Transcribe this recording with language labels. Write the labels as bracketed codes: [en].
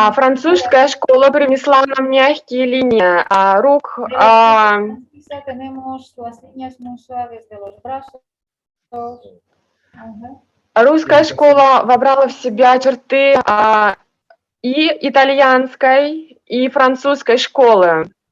[ru] Французская школа принесла нам мягкие линии рук. [es] de la escuela francesa tenemos las líneas muy suaves de los brazos. Ajá. [ru] Русская школа вобрала в себя черты и итальянской, и французской школы.